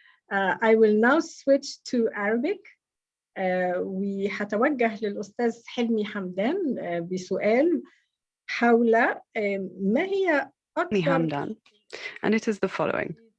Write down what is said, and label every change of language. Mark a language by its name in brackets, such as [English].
[English] I will now switch to Arabic. [Arabic] وهتوجه للأستاذ حلمي حمدان بسؤال حول ما هي أكثر [English] Hamdan, and it is the following.